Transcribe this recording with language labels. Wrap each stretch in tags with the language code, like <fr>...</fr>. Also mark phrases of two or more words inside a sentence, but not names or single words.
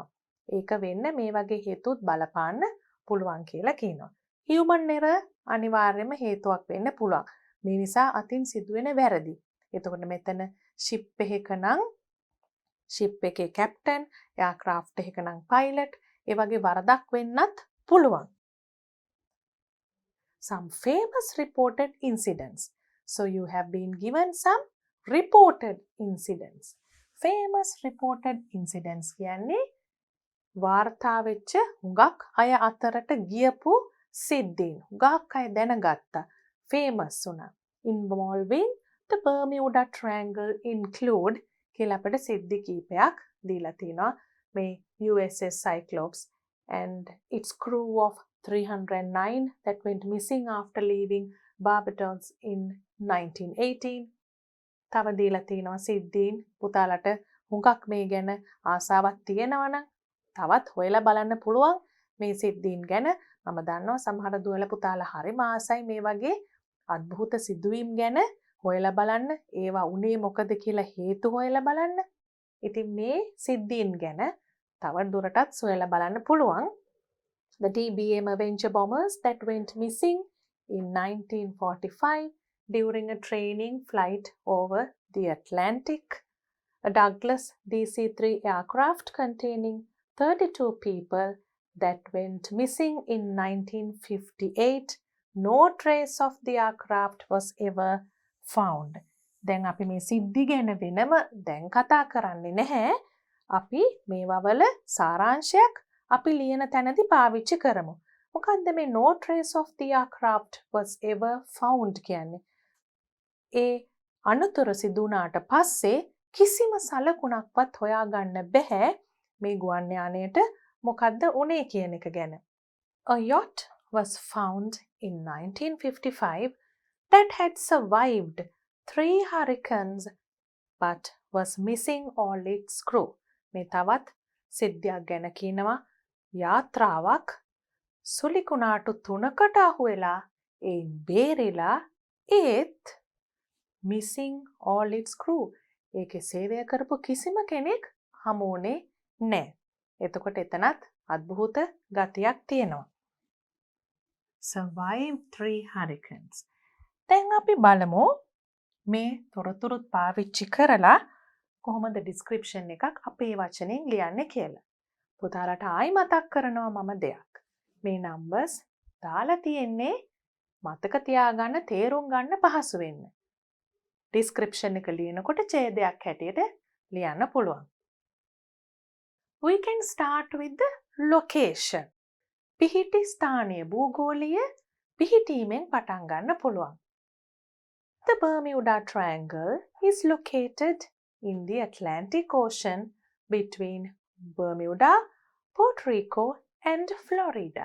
<si>ඒක වෙන්න මේ වගේ හේතුත් බලපාන්න පුළුවන් කියලා කියනවා.</si> <en>human error</en> <si>අනිවාර්යයෙන්ම හේතුවක් වෙන්න පුළුවන්. මේ නිසා අතින් සිදුවෙන වැරදි. එතකොට මෙතන ෂිප් එකක නම් ෂිප් එකේ කැප්ටන්, එයාක්‍රාෆ්ට් එකක නම් පයිලට්, ඒ වගේ වරදක් වෙන්නත් පුළුවන්.</si> <en>Some famous reported incidents. So you have been given some reported incidents. Famous reported incidents</en> <si>කියන්නේ වාර්තා වෙච්ච හුඟක් අය අතරට ගියපු සිද්ධීන්. හුඟක් අය දැනගත්තා. famous වුණා.</si> <en>Involving the Bermuda Triangle include</en> <si>කියලා අපිට සිද්ධි කීපයක් දීලා තිනවා.</si> <en>මේ USS Cyclops and its crew of 309 that went missing after leaving Barbados in 1918.</en> <si>තව දීලා තිනවා සිද්ධීන්. පුතාලට හුඟක් මේ ගැන ආසාවක් තියෙනවා නම් තවත් හොයලා බලන්න පුළුවන් මේ සිද්ධීන් ගැන. මම දන්නවා සමහර දුවල පුතාලා හරිම ආසයි මේ වගේ අద్භූත සිදුවීම් ගැන හොයලා බලන්න. ඒවා උනේ මොකද කියලා හේතු හොයලා බලන්න. ඉතින් මේ සිද්ධීන් ගැන තව දුරටත් සොයලා බලන්න පුළුවන්.</si> <en>The DBM Avenger bombers that went missing in 1945 during a training flight over the Atlantic. A Douglas DC-3 aircraft containing 32 people that went missing in 1958. No trace of the aircraft was ever found.</en> <si>දැන් අපි මේ සිද්ධි ගැන වෙනම දැන් කතා කරන්නේ නැහැ. අපි මේවා වල සාරාංශයක් අපි ලියන තැනදී පාවිච්චි කරමු. මොකද්ද මේ</si> <en>no trace of the aircraft was ever found</en> <si>කියන්නේ? ඒ අනතුර සිදු වුණාට පස්සේ කිසිම සලකුණක්වත් හොයාගන්න බැහැ මේ ගුවන් යානයට මොකද්ද උනේ කියන එක ගැන.</si> <en>A yacht was found in 1955 that had survived 3 hurricanes but was missing all its crew.</en> <si>මේ තවත් සිද්ධියක් ගැන කියනවා. යාත්‍රාවක් සුලිකුණාටු 3කට අහු වෙලා ඒ බේරිලා ඒත්</si> <en>missing all its crew.</en> <si>ඒකේ සේවය කරපු කිසිම කෙනෙක් හමුුනේ නැහැ. එතකොට එතනත් අద్භූත ගතියක් තියෙනවා.</si> <en>Survive 3 hurricanes.</en> <si>දැන් අපි බලමු මේ තොරතුරුත් පාවිච්චි කරලා කොහොමද ඩිස්ක්‍රිප්ෂන් එකක් අපේ වචනෙන් ලියන්නේ කියලා. පුතාලට ආයි මතක් කරනවා මම දෙයක්. මේ නම්බර්ස් දාලා තියෙන්නේ මතක තියාගන්න තේරුම් ගන්න පහසු වෙන්න. ඩිස්ක්‍රිප්ෂන් එක ලියනකොට ඡේදයක් හැටියට ලියන්න පුළුවන්.</si> <en>We can start with the location.</en> <si>පිහිටි ස්ථානීය භූගෝලීය පිහිටීමෙන් පටන් ගන්න පුළුවන්.</si> <en>The Bermuda Triangle is located in the Atlantic Ocean between Bermuda, Puerto Rico and Florida.</en>